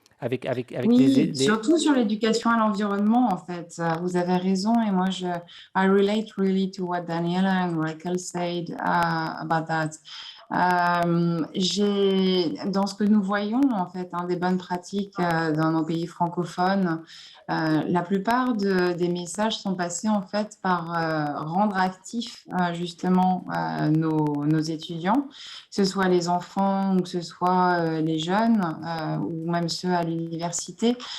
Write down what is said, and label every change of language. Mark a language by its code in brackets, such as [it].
[fr] oui, surtout sur l'éducation à l'environnement, en fait. Vous avez raison, et moi, [en] I relate really to what Daniela and Raquel said about that. [fr] Dans ce que nous voyons, en fait, des bonnes pratiques dans nos pays francophones, la plupart des messages sont passés, en fait, par rendre actifs, justement, nos étudiants, que ce soit les enfants ou que ce soit les jeunes ou même ceux à l'université.